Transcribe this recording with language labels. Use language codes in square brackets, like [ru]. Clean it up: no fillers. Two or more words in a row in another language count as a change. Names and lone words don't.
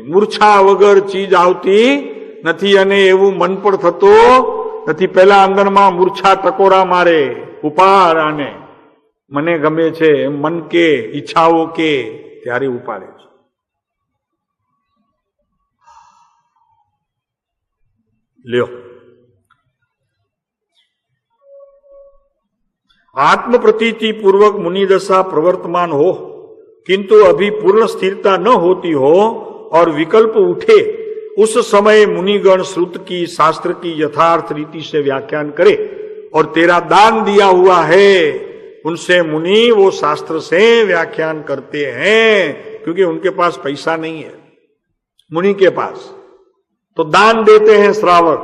[gu] મૂર્છા વગર ચીજ આવતી નથી અને એવું મન પણ થતો નથી. પેલા અંદરમાં મૂર્છા ટકોરા મારે, ઉપાડ આને, મને ગમે છે એમ મન કે, ઈચ્છાઓ કે, ત્યારે ઉપાડે છે. લ્યો, [hi] आत्म प्रतीति पूर्वक मुनिदशा प्रवर्तमान हो किंतु अभी पूर्ण स्थिरता न होती हो और विकल्प उठे, उस समय मुनिगण श्रुत की, शास्त्र की यथार्थ रीति से व्याख्यान करे और तेरा दान दिया हुआ है उनसे मुनि वो शास्त्र से व्याख्यान करते हैं, क्योंकि उनके पास पैसा नहीं है मुनि के पास, तो दान देते हैं श्रावक.